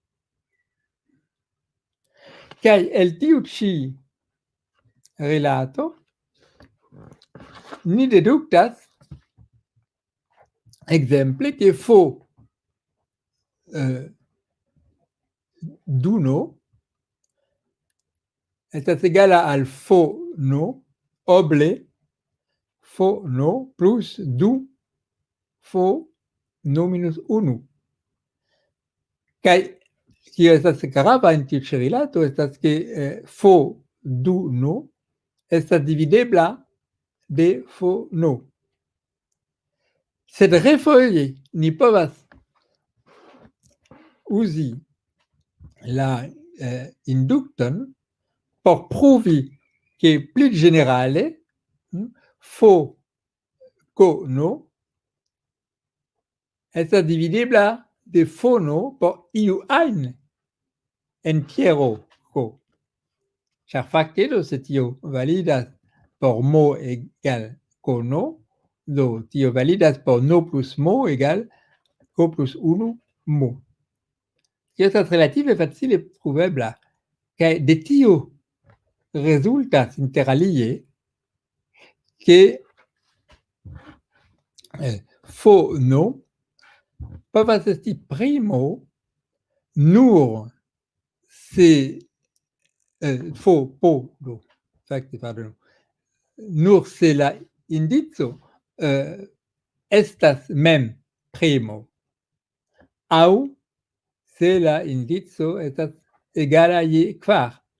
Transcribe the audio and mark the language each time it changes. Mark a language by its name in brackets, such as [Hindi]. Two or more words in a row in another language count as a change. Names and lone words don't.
[Esperanto] Kaj el tiu ĉi rilato ni deduktas ekzemple ke fo du no estas egala al fo no oble fo no plus du fo no minus 1. Kaj kio estas grava en tiu ĉi rilato estas ke fo du no estas dividebla de fo no. Sed refoje ni povas uzi la indukton por pruvi ke pli ĝenerale fo ko no estas dividebla de fo no por iu ajn entiero ko. Ĉar fakte do se tio validas por mo egal ko no, do tio validas por no plus mo egal ko plus 1 mo. Tio estas relative facile pruvebla, kaj de tio rezultas interalie ke fo no povas esti primo nur se fo po do fakte pardon nur se la indico estas mem primo aŭ se la indico estas egala je kvar.